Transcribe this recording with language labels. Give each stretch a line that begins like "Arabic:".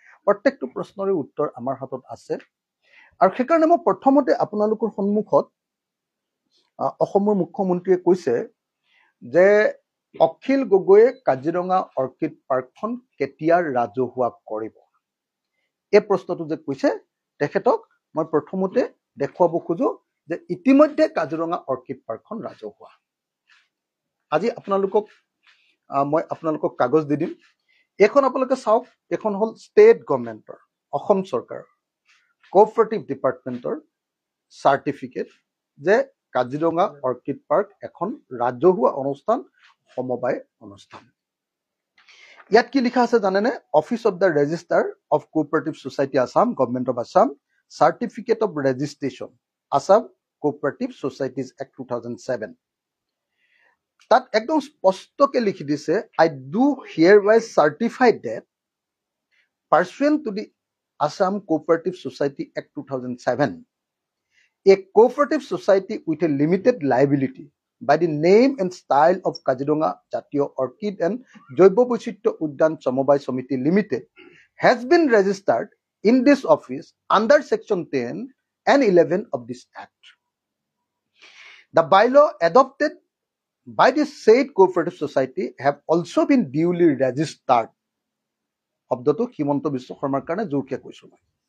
Assamese: প্ৰত্যেকটো প্ৰশ্নৰে উত্তৰ আমাৰ হাতত আছে আৰু সেইকাৰণে মই প্ৰথমতে আপোনালোকৰ সন্মুখত অসমৰ মুখ্যমন্ত্ৰীয়ে কৈছে যে অখিল গগৈয়ে কাজিৰঙা অৰ্কিড পাৰ্কখন কেতিয়া ৰাজহুৱা কৰিব। এই প্ৰশ্নটো যে কৈছে তেখেতক মই প্ৰথমতে দেখুৱাব খোজো যে ইতিমধ্যে কাজিৰঙা অৰ্কিড পাৰ্কখন ৰাজহুৱা। আজি মই আপোনালোকক কাগজ দি দিম, এইখন আপোনালোকে চাওক। এইখন হ'ল ষ্টেট গভৰ্ণমেণ্টৰ, অসম চৰকাৰৰ কোঅপাৰেটিভ ডিপাৰ্টমেণ্টৰ চাৰ্টিফিকেট যে কাজিৰঙা অৰ্কিড পাৰ্ক এখন ৰাজহুৱা অনুষ্ঠান, সমবায় অনুষ্ঠান। ইয়াত কি লিখা আছে জানেনে?
English: Office of the registrar of cooperative society Assam, government of Assam, certificate of registration Assam cooperative societies act 2007।
Assamese: তাত একদম স্পষ্টকে লিখি দিছে,
English: I do hereby certify that pursuant to the Assam Cooperative Society Act 2007, a cooperative society with a limited liability by the name and style of Kaziranga Jatiyo Orchid and Joibo Boichitro Udyan Samobai Samiti Limited has been registered in this office under section 10 and 11 of this act. The bylaw adopted by the said cooperative society have also been duly registered.
Assamese: শব্দটো হিমন্ত বিশ্ব শৰ্মাৰ কাৰণে জোৰকে কৈছো মই।